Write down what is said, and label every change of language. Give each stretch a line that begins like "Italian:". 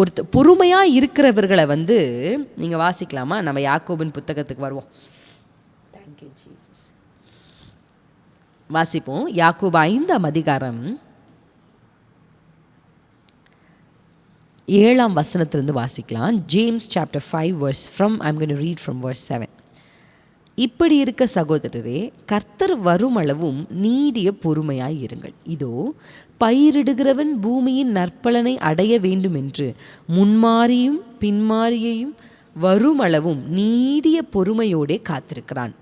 Tamil: பொறுமையாக இருக்கிறவர்களை வந்து நீங்கள் வாசிக்கலாமா? நம்ம யாக்கோபின் புத்தகத்துக்கு வருவோம். Thank you Jesus. வாசிப்போம். யாக்கோபு 5ஆம் அதிகாரம் 7ஆம் வசனத்திலிருந்து வாசிக்கலாம்.
English: James chapter 5 verse from, I'm going to read from verse 7.
Tamil: இப்படி இருக்க சகோதரரே, கர்த்தர் வருமளவும் நீடிய பொறுமையாய் இருங்கள். இதோ பயிரிடுகிறவன் பூமியின் நற்பலனை அடைய வேண்டும் என்று முன்மாறியும் பின்மாறியையும் வருமளவும் நீடிய பொறுமையோடே காத்திருக்கிறான்.